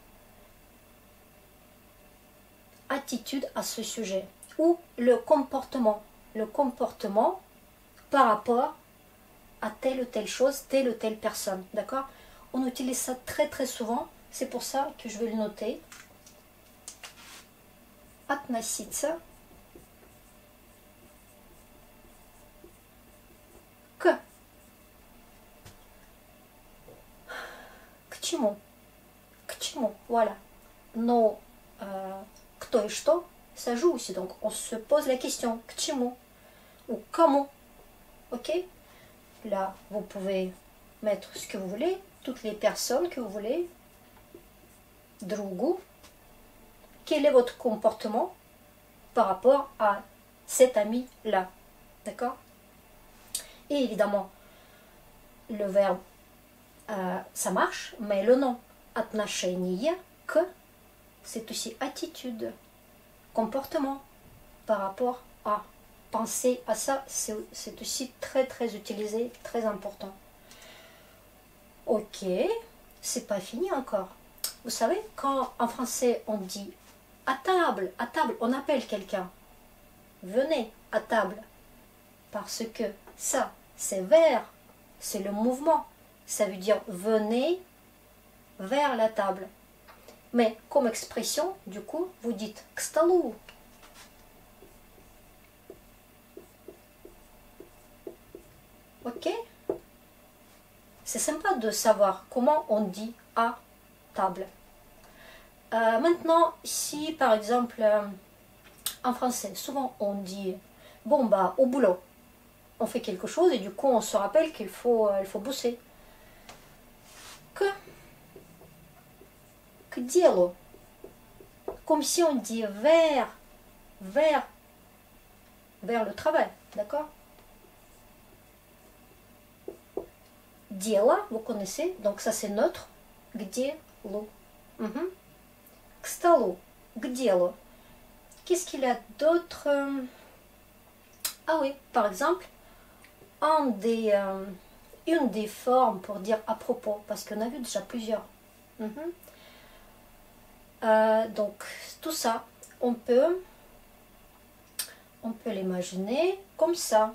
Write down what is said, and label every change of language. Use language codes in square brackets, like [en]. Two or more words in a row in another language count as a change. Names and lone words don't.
[fr] attitude à ce sujet, ou le comportement par rapport à telle ou telle chose, telle ou telle personne, d'accord? On utilise ça très souvent, c'est pour ça que je vais le noter. [ru] Относиться к. К чему? К чему? Voilà. Но кто и что, [fr] ça joue aussi, donc on se pose la question, [ru] к чему? [fr] Ou comment? Ok? Là, vous pouvez mettre ce que vous voulez, toutes les personnes que vous voulez. [ru] Другу. [fr] Quel est votre comportement par rapport à cet ami-là? D'accord? Et évidemment, le verbe, ça marche, mais le nom [ru] отношение к, [fr] c'est aussi attitude, comportement par rapport à. Penser à ça, c'est aussi très très utilisé, très important. Ok, c'est pas fini encore. Vous savez, quand en français on dit à table, on appelle quelqu'un. Venez à table. Parce que ça, c'est vers, c'est le mouvement. Ça veut dire venez vers la table. Mais comme expression, du coup, vous dites [ru] к столу. [fr] Ok? C'est sympa de savoir comment on dit à table. Maintenant, si par exemple, en français, souvent on dit bon bah au boulot, on fait quelque chose et du coup on se rappelle qu'il faut, il faut bosser. [ru] Que делу. [fr] Comme si on dit vers le travail, d'accord? Дело, vous connaissez, donc ça c'est neutre. [ru] К делу. К столу. К делу. [fr] Qu'est-ce qu'il y a d'autre? Ah oui, par exemple, une des formes pour dire à propos, parce qu'on a vu déjà plusieurs. Donc tout ça, on peut l'imaginer comme ça.